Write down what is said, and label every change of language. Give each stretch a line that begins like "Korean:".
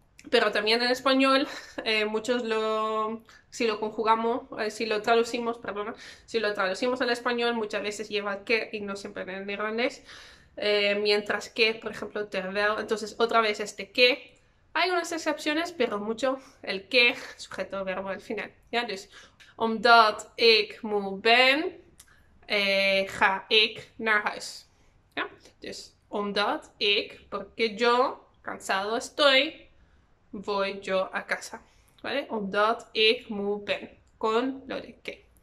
Spanish: Pero también en español, muchos si lo conjugamos, si lo traducimos, perdona, si lo traducimos al español, muchas veces lleva que y no siempre en el neerlandés. Mientras que, por ejemplo, terwijl, entonces otra vez este que. Hay unas excepciones, pero mucho el que, sujeto, verbo al final.
Dutch: Ja, dus, omdat ik moe ben, ga ik naar huis. Ja? Dus, omdat ik,
Spanish: porque yo, cansado estoy, voy yo a casa, ¿vale?
Dutch: Omdat ik moe ben,
Spanish: con lo de que.